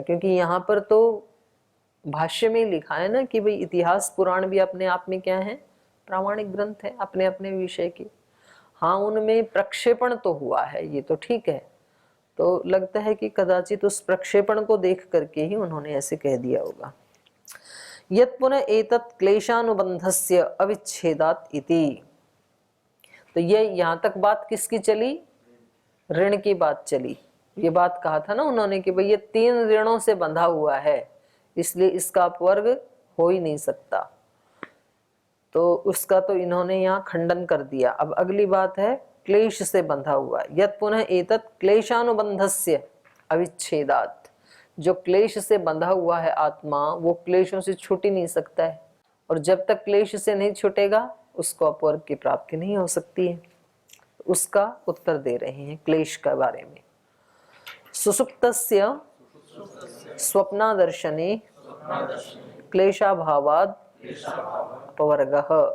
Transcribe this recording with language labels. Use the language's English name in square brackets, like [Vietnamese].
[Hindi] क्योंकि यहाँ पर तो भाष्य में लिखा है ना कि भाई इतिहास पुराण भी अपने आप में क्या है? प्रामाणिक ग्रंथ है अपने अपने विषय के। हाँ, उनमें प्रक्षेपण तो हुआ है, ये तो ठीक है, तो लगता है कि कदाचित उस प्रक्षेपण को देख करके ही उन्होंने ऐसे कह दिया होगा। [Sanskrit] यत् पुनः एतत् क्लेशानुबंधस्य अविच्छेदात् इति। [Hindi] तो ये यहाँ तक बात किसकी चली? ऋण की बात चली। ये बात कहा था ना उन्होंने कि भाई ये 3 ऋणों से बंधा हुआ है, इसलिए इसका अपवर्ग हो ही नहीं सकता। तो उसका तो इन्होंने यहाँ खंडन कर दिया। अब अगली बात है क्लेश से बंधा हुआ। [Sanskrit] यत् पुनः एतत् क्लेशानुबंधस्य अविच्छेदात्। [Hindi] जो क्लेश से बंधा हुआ है आत्मा, वो क्लेशों से छूट ही नहीं सकता है, और जब तक क्लेश से नहीं छूटेगा उसको अपवर्ग की प्राप्ति नहीं हो सकती है। उसका उत्तर दे रहे हैं क्लेश के बारे में। [Sanskrit] सुसुप्तस्य स्वप्नादर्शने क्लेशाभावात् अपवर्गः।